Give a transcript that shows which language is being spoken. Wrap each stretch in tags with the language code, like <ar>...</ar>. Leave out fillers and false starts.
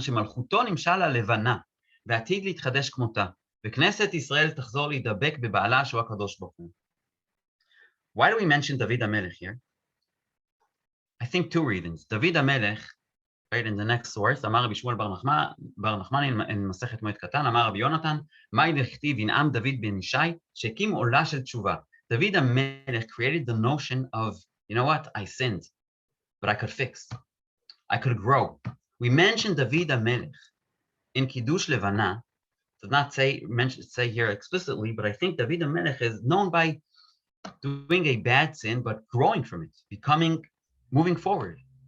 <he>שמלכותו נמשל הלבנה ועתיד להתחדש כמותה וכנסת ישראל תחזור להידבק בבעלה שהוא הקדוש ברוך הוא.</he> <en>Why do we mention David HaMelech here? I think two reasons.</en> <he>David HaMelech,</he> <en>right, in the next source,</en> <he>אמר רבי שמואל בר נחמני in מסכת מועד קטן, אמר רבי יונתן, מהי דכתיב ינעם דוד בן ישי שהקים עולה של תשובה.</he> <en>David HaMelech created the notion of, you know what, I sinned, but I could fix. I could grow. We mentioned David HaMelech in Kiddush Levana. Does not say here explicitly, but I think David HaMelech is known by doing a bad sin, but growing from it, moving forward.</en>